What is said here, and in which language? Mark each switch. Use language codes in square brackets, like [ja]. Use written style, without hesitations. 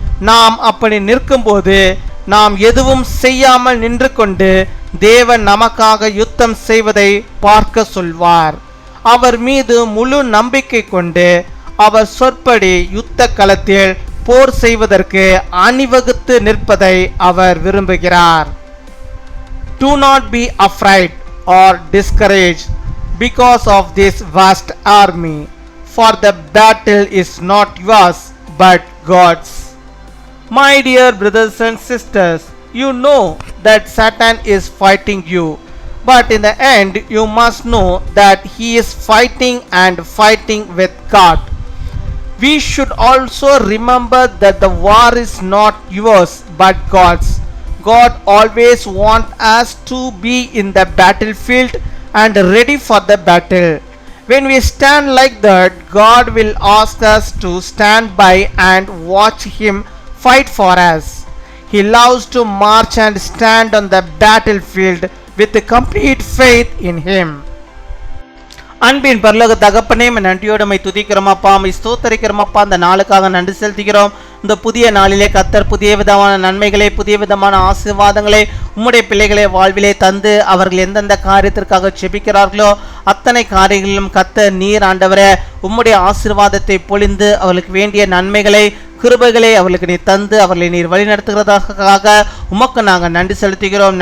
[ta] நாம் அப்படி நிற்கும்போது நாம் எதுவும் செய்யாமல் நின்று கொண்டு தேவன் நமக்காக யுத்தம் செய்வதை பார்க்க சொல்வார். அவர் மீது முழு நம்பிக்கை கொண்டு அவர் சொற்படி யுத்த களத்தில் போர் செய்வதற்கு அணிவகுத்து நிற்பதை அவர் விரும்புகிறார். [en] Do not be afraid or discouraged because of this vast army, for the battle is not yours but God's. My dear brothers and sisters, you know that Satan is fighting you, but in the end you must know that he is fighting and fighting with God. We should also remember that the war is not yours but God's. God always wants us to be in the battlefield and ready for the battle. When we stand like that, God will ask us to stand by and watch him fight for us. He loves to march and stand on the battlefield with complete faith in him. [ta] அன்பின் பரலோக தகப்பனே, நன்றியோடு my துதிக்கிறோமப்பா, my ஸ்தோத்தரிக்கிறோமப்பா. அந்த நாளுக்காக நன்றி செலுத்துகிறோம். இந்த புதிய நாளிலே கர்த்தர் புதிய விதமான நன்மைகளை, புதிய விதமான ஆசீர்வாதங்களை உம்முடைய பிள்ளைகளை வாழ்விலே தந்து அவர்கள் எந்தெந்த காரியத்திற்காக செபிக்கிறார்களோ அத்தனை காரியங்களிலும் கர்த்தர் நீர் ஆண்டவரே உம்முடைய ஆசீர்வாதத்தை பொழிந்து அவர்களுக்கு வேண்டிய நன்மைகளை, கிருபைகளை அவர்களுக்கு நீர் தந்து அவர்களை நீர் வழி நடத்துகிறதாக உமக்கு நாங்கள் நன்றி செலுத்துகிறோம்.